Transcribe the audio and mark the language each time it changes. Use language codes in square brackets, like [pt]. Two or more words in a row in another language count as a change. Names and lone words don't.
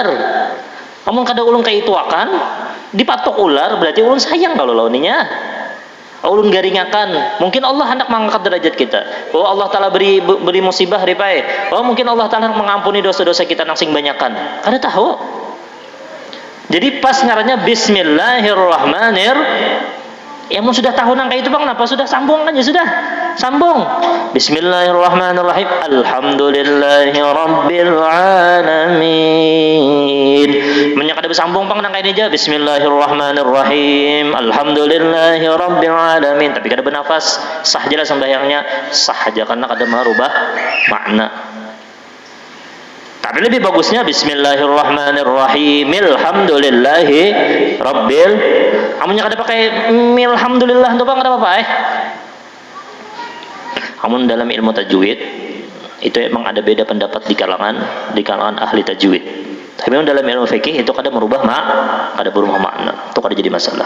[bjn] namun kada ulun kayak itu akan dipatok ular berarti ulun sayang kalau launinya ulun garingakan mungkin Allah hendak mengangkat derajat kita oh Allah Ta'ala beri musibah ripai oh mungkin Allah Ta'ala mengampuni dosa-dosa kita nang sing banyakan kada tahu jadi pas ngarannya bismillahirrahmanirrahim mau sudah tahu nang kayak itu bang kenapa sudah sambung kan ya sudah sambung [ar] بسم الله الرحمن الرحيم الحمد لله رب [bjn] alamin menyang kada bersambung bang nang kayak ini aja [ar] بسم الله الرحمن الرحيم الحمد لله رب العالمين [bjn] tapi kada bernafas sah aja lah sembahyangnya sah aja karena kada merubah makna tapi lebih bagusnya [ar] بسم الله الرحمن الرحيم الحمد لله رب [bjn] amunnya kada pakai alhamdulillah tuh bang kada apa-apa amun dalam ilmu tajwid itu emang ada beda pendapat di kalangan ahli tajwid tapi memang dalam ilmu fikih itu kada merubah makna itu kada jadi masalah.